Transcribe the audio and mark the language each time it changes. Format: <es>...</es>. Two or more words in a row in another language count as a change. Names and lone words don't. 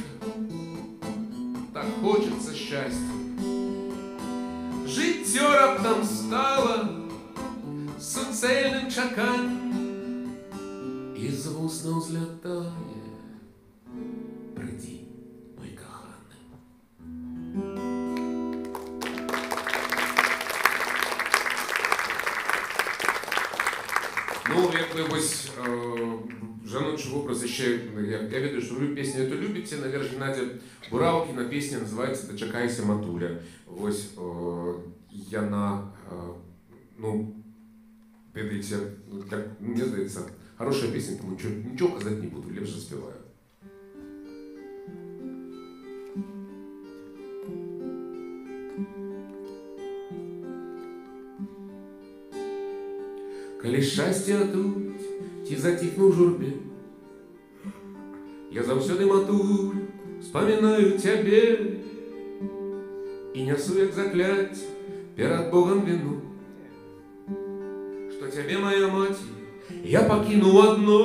<be>Так хочется счастья, жыццё раптам стала суцэльным чаканнем, і з вуснаў злятае, прыйдзі мой каханы.</be> <ru>Ну,</ru> <be>вось жаночий вобраз</be> <ru>еще,</ru> <be>я ведаю,</be> <ru>что вы песню эту любите, наверное, Геннадия Бураўкіна, песня называется «Дачакайся, матуля».</ru> <be>Вось яна, ну, ведаеце, мне здаецца,</be> <ru>хорошая песня, тому ничего казаць не буду,</ru> <be>лепш заспеваю. Калі шчасце адуць, ці заціхну ў журбе, я заўсёды, матуль, вспоминаю цябе і нясу як закляцце перад Богом віну, што цябе, моя маці, я пакінуў адно.</be>